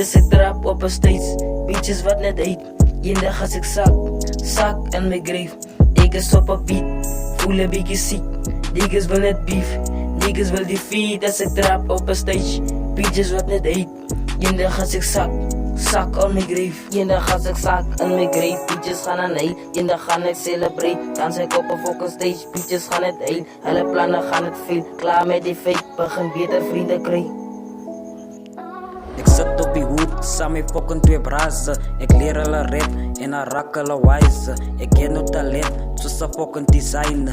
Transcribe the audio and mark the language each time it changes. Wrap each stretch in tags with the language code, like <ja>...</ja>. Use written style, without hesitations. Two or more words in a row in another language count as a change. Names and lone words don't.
<af>As ek trap op 'n stage, bitches wat net hate. Eendag as ek sak in my grave. Ek is op 'n beat, voel 'n bietjie siek. Niggas wil net beef, niggas wil defeat. As ek trap op 'n stage, bitches wat net hate. Eendag as ek sak</af> <en>on my grave.</en> <af>Eendag as ek sak in my grave, bitches gaan aan hate. Eendag gaan ek celebrate, dans ek op 'n fucking stage, bitches gaan net hate. Hulle planne gaan net veel, klaar met die fake, begin beter vriende kry. Ek sit op die hoed, saam met fucking twee brasse. Ek leer hulle rap en dan raak hulle wise. Ek ken nou talent, soos 'n fucking designer.</af>